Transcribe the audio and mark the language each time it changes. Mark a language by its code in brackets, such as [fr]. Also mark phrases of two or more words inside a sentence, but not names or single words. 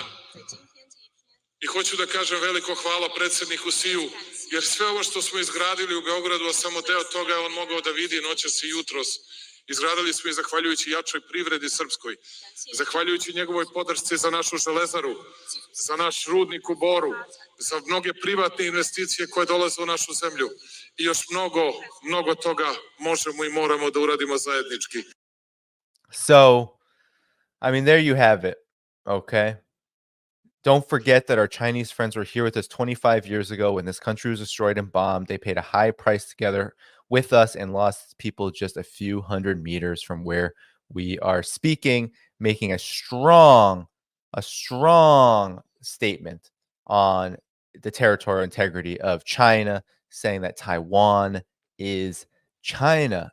[sr] I hoću da kažem veliko hvala predsedniku Siju, jer sve ovo što smo izgradili u Beogradu, a samo deo toga je on mogao da vidi noćas i jutros, izgradili smo i zahvaljujući jačoj privredi srpskoj, zahvaljujući njegovoj podršci za našu železaru, za naš rudnik u Boru, za mnoge privatne investicije koje dolaze u našu zemlju i još mnogo toga možemo i moramo da uradimo zajednički. [en] So, I mean, there you have it, okay? Don't forget that our Chinese friends were here with us 25 years ago when this country was destroyed and bombed. They paid a high price together with us and lost people just a few hundred meters from where we are speaking, making a strong a strong statement on the territorial integrity of China, saying that Taiwan is China.